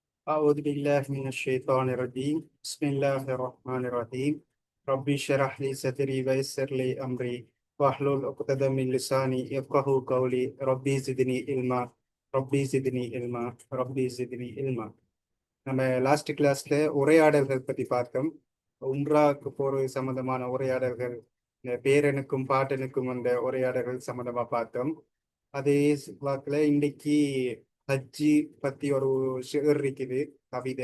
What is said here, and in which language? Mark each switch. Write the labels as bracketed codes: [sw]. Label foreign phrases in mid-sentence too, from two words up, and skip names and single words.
[ar] أعوذ بالله من الشيطان الرجيم بسم الله الرحمن الرحيم ربي اشرح لي صدري ويسر لي أمري واحلل عقدة من لساني يفقهوا قولي ربي زدني علما ربي زدني علما ربي زدني علما. [ta] நம்ம [en] last classல [ta] உரையாடல்கள் பத்தி பார்த்தோம். உம்ராவுக்கு போறது சம்பந்தமான உரையாடல்கள், இந்த பேரனுக்கும் பாட்டனுக்கும் அந்த உரையாடல்கள் சம்பந்தமா பார்த்தோம். அதே வாக்குல இன்னைக்கு ஹஜ்ஜி பத்தி ஒரு ஷிர் இருக்குது, கவிதை.